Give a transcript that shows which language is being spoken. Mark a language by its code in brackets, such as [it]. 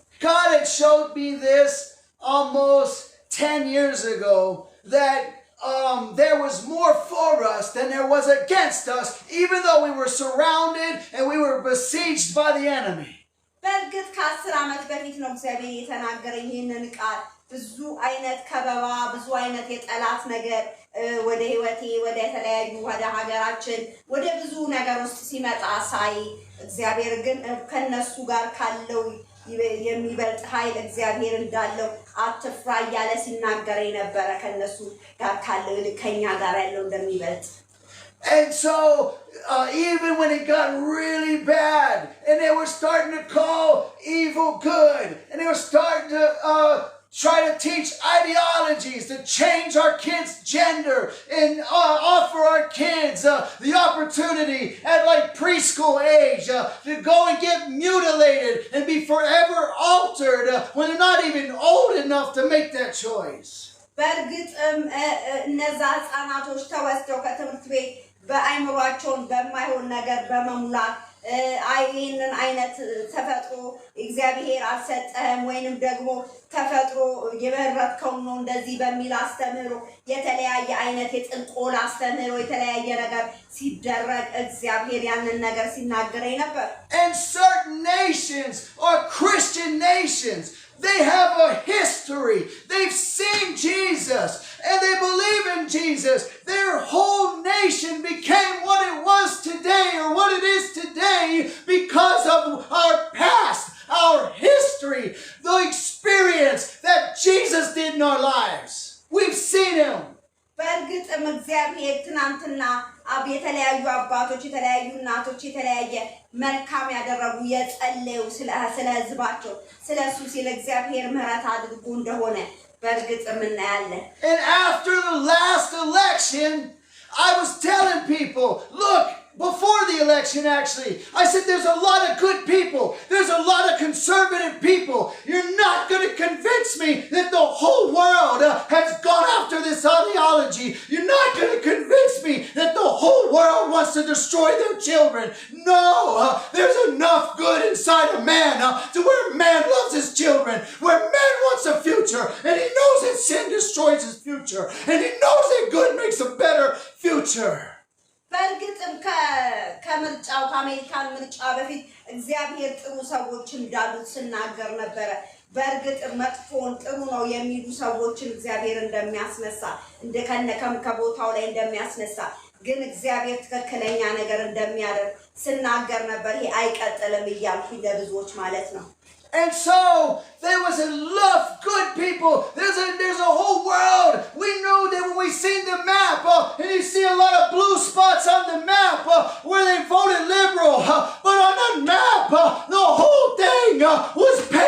[en] God had showed me this almost 10 years ago that there was more for us than there was against us, even though we were surrounded and we were besieged by the enemy. [am] በእርግጥ ከ10 ዓመት በፊት ነው እግዚአብሔር የተናገረኝ ይህንን ቃል። ብዙ አይነት ከበባ ብዙ አይነት የጠላት ነገር ወደ ህይወቴ ወደ ተለያዩ ወደ ሀገራችን ወደ ብዙ ነገር ውስጥ ሲመጣ ሳይ እግዚአብሔር ግን ከነሱ ጋር ካለው የሚበልጥ ኃይል እግዚአብሔር እንዳለው አትፍራ እያለ ሲናገረኝ ነበረ። ከነሱ ጋር ካለው ከኛ ጋር ያለው እንደሚበልጥ. [en] And so, even when it got really bad, and they were starting to call evil good, and they were starting to try to teach ideologies to change our kids' gender and offer our kids the opportunity at like preschool age to go and get mutilated and be forever altered when they're not even old enough to make that choice. [am] በእርግጥም እነዛ ህፃናቶች ተወስደው ከትምህርት ቤት በአይምሯቸውን በማይሆን ነገር በመሙላት ይህንን አይነት ተፈጥሮ እግዚአብሔር አልሰጠህም ወይንም ደግሞ ተፈጥሮ የመረጥከው ነው እንደዚህ በሚል አስተምህሮ የተለያየ አይነት የጥንቆላ አስተምህሮ የተለያየ ነገር ሲደረግ እግዚአብሔር ያንን ነገር ሲናገረኝ ነበር። [en] And certain nations are Christian nations. They have a history. They've seen Jesus and they believe in Jesus. Their whole nation became what it was today or what it is today because of our past, our history, the experience that Jesus did in our lives. We've seen him. [am] በእርግጥም እግዚአብሔር ትናንትና የተለያዩ አባቶች የተለያዩ እናቶች የተለያየ መልካም ያደረጉ የጸለዩ ስለ ህዝባቸው ስለሱ ስለ እግዚአብሔር ምህረት አድርጎ እንደሆነ በእርግጥም እናያለን። [en] And after the last election, I was telling people, look, before the election actually, I said there's a lot of good people. There's a lot of conservative people. You're not going to convince me that the whole world has gone after this ideology. You're not going to convince me that the whole world wants to destroy their children. No, there's enough good inside a man to where man loves his children, where man wants a future, and he knows that sin destroys his future, and he knows that good makes a better future. [am] በእርግጥም ከምርጫው ከአሜሪካን ምርጫ በፊት እግዚአብሔር ጥሩ ሰዎች እንዳሉት ስናገር ነበረ። በእርግጥ መጥፎን ጥሩ ነው የሚሉ ሰዎችን እግዚአብሔር እንደሚያስነሳ እንደከነከም ከቦታው ላይ እንደሚያስነሳ ግን እግዚአብሔር ትክክለኛ ነገር እንደሚያደርግ ስናገር ነበር። ይሄ አይቀጥልም እያልኩኝ ለብዙዎች ማለት ነው። [en] And so there was a lot of good people. There's a whole world. We know that when we see the map, and you see a lot of blue spots on the map where they voted liberal. But on that map, the whole thing was